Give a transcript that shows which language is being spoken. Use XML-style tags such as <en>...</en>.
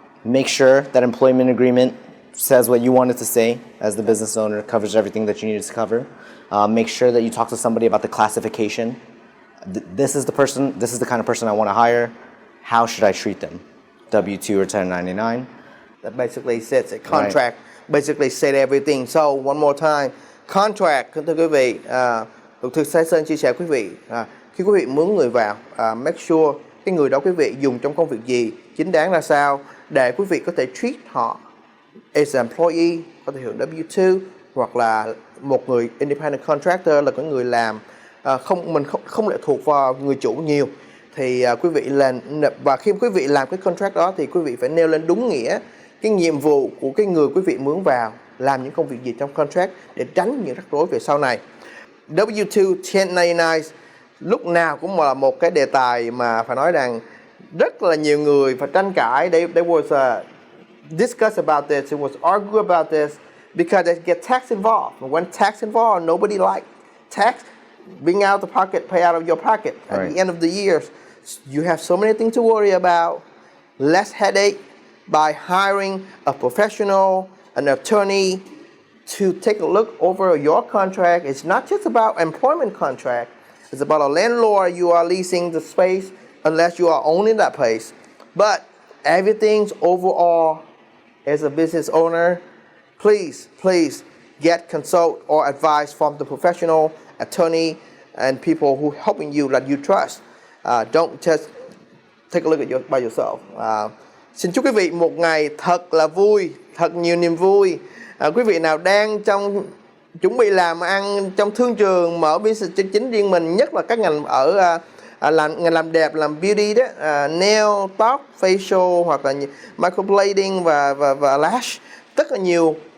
<en>Make sure that employment agreement says what you want it to say as the business owner, covers everything that you need it to cover. Make sure that you talk to somebody about the classification. This is the kind of person I want to hire. How should I treat them? W-2 or 1099? That basically says it. Contract basically said everything.</en> <vi>So one more time, contract, thưa quý vị, luật sư Thái Sơn chia sẻ quý vị, khi quý vị mướn người vào,</vi> <en>make sure</en> <vi>cái người đó quý vị dùng trong công việc gì, chính đáng ra sao, để quý vị có thể treat họ</vi> <en>as an employee,</en> <vi>có thể hưởng W-2, hoặc là một người independent contractor là cái người làm, mình không lệ thuộc vào người chủ nhiều. Thì quý vị và khi quý vị làm cái contract đó thì quý vị phải nêu lên đúng nghĩa cái nhiệm vụ của cái người quý vị mướn vào làm những công việc gì trong contract để tránh những rắc rối về sau này. W-2 1099 lúc nào cũng là một cái đề tài mà phải nói rằng rất là nhiều người phải tranh cãi.</vi> <en>There was discuss about this, it was argue about this, because they get tax involved. And when tax involved, nobody like tax being out of the pocket, pay out of your pocket at Right. the end of the year. You have so many things to worry about, less headache by hiring a professional, an attorney to take a look over your contract. It's not just about employment contract. It's about a landlord. You are leasing the space unless you are owning that place. But everything's overall as a business owner, please get consult or advice from the professional attorney and people who helping you that you trust. Don't just take a look at by yourself.</en> <vi>Xin chúc quý vị một ngày thật là vui, thật nhiều niềm vui. Quý vị nào đang chuẩn bị làm ăn trong thương trường, mở business chính riêng mình, nhất là các ngành ở ngành làm đẹp, làm beauty đó, nail, tóc, facial hoặc là microblading và lash, rất là nhiều.</vi>